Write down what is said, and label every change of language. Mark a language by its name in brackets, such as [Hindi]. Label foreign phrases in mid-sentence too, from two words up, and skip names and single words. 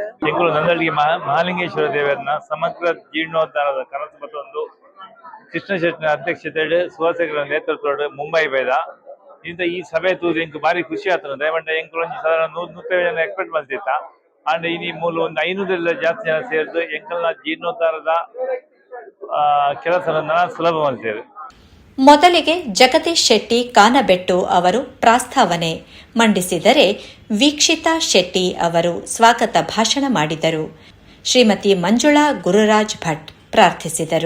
[Tulu] ನಂದಲಿಗೆ ಮಹಾಲಿಂಗೇಶ್ವರ ದೇವರನ್ನ ಸಮಗ್ರ ಜೀರ್ಣೋದ್ಧಾರದ ಕನಸು ಮತ್ತೊಂದು ಕೃಷ್ಣ ಶೆಟ್ಟಿನ ಅಧ್ಯಕ್ಷತೆಯಲ್ಲಿ ಸುವಾಸಿಗರ ನೇತೃತ್ವದ ಮುಂಬೈ ಬೇದ ಇಂದ ಈ ಸಭೆ ತೂದು ಎಂಕ್ ಭಾರಿ ಖುಷಿ ಆಗ್ತದೆ. ದಯವಂಡ ಎಂಕ್ ಒಂದು ಸಾಧಾರಣ 100-150 ಜನ ಎಕ್ಸ್ಪೆಕ್ಟ್ ಮಾಡ್ತಿತ್ತ. ಅಂಡ್ ಇನಿ ಮೂಲ ಒಂದು 500 ಜಾಸ್ತಿ ಜನ ಸೇರಿದು ಎಂಕಲ್ನ ಜೀರ್ಣೋದ್ಧಾರದ ಕೆಲಸನ ಸುಲಭ ಮಾಡ್ತೇವೆ. [Kannada] ಮೊದಲಿಗೆ ಜಗದೀಶ್ ಶೆಟ್ಟಿ ಕಾನಬೆಟ್ಟು ಅವರು ಪ್ರಾಸ್ತಾವನೆ ಮಂಡಿಸಿದರೆ, ವೀಕ್ಷಿತಾ ಶೆಟ್ಟಿ ಅವರು ಸ್ವಾಗತ ಭಾಷಣ ಮಾಡಿದರು. ಶ್ರೀಮತಿ ಮಂಜುಳಾ ಗುರುರಾಜ್ ಭಟ್ ಪ್ರಾರ್ಥಿಸಿದರು.